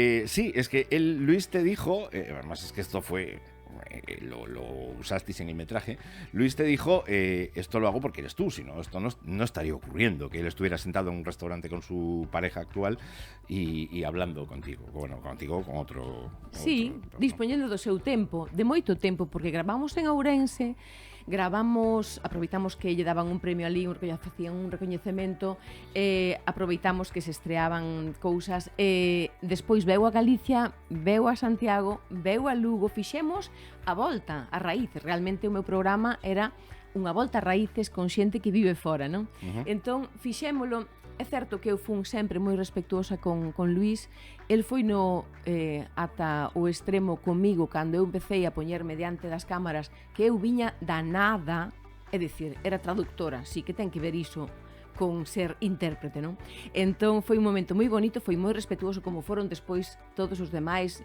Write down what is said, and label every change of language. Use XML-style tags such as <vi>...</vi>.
<es>Sí, es que Luis te dijo, además es que esto fue... lo usasteis en el metraje. Luis te dijo, esto lo hago porque eres tú, si no, esto no estaría ocurriendo, que él estuviera sentado en un restaurante con su pareja actual y hablando contigo, con otro.</es> <gl>Sí, dispoñendo do seu tempo, de moito tempo, porque gravamos en Ourense, aproveitamos que lle daban un premio ali, facían un recoñecemento, aproveitamos que se estreaban cousas, despois veu a Galicia, veu a Santiago, veu a Lugo, fixemos a volta, a raíces. Realmente o meu programa era unha volta a raíces con xente que vive fora, non? Entón, fixémolo. É certo que eu fun sempre moi respetuosa con Luis. El foi ata o extremo comigo cando eu empecé a poñerme diante das cámaras, que eu viña da nada, é dicir, era traductora, sí que ten que ver iso con ser intérprete, non? Entón foi un momento moi bonito, foi moi respetuoso, como foron despois todos os demais.</gl>